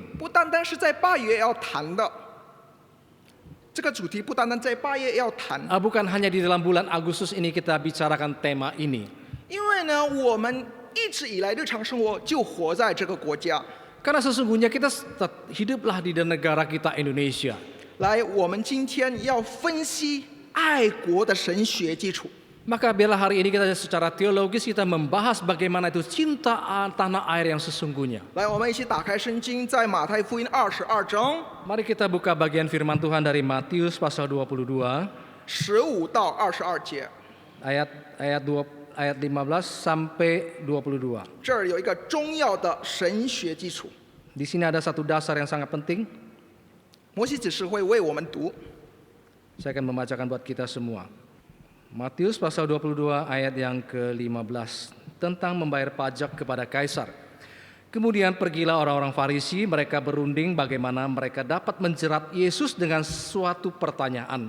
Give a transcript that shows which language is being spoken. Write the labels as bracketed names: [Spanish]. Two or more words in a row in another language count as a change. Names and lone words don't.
[Chinese] 不单单是在8月要谈的。这个主题不单单在8月要谈， [Indonesian] Bukan hanya di dalam bulan Agustus ini kita bicarakan tema ini. [Chinese] 因为呢，我们一直以来日常生活就活在这个国家。 [Indonesian] Karena sesungguhnya kita hiduplah di negara kita Indonesia. [Chinese] 来，我们今天要分析爱国的神学基础。 [Indonesian] Maka biarlah hari ini kita secara teologis kita membahas bagaimana itu cinta tanah air yang sesungguhnya. [Chinese] 来，我们一起打开圣经，在马太福音22章 [Indonesian] Mari kita buka bagian firman Tuhan dari Matius pasal 22 [Chinese] 15 到22节， [Indonesian] ayat 15 sampai 22. [Chinese] 这儿有一个重要的神学基础。 [Indonesian] Di sini ada satu dasar yang sangat penting. [Chinese] 摩西只是会为我们读， [Indonesian] Saya akan membacakan buat kita semua. Matius pasal 22 ayat yang ke-15 tentang membayar pajak kepada kaisar. Kemudian pergilah orang-orang Farisi, mereka berunding bagaimana mereka dapat menjerat Yesus dengan suatu pertanyaan.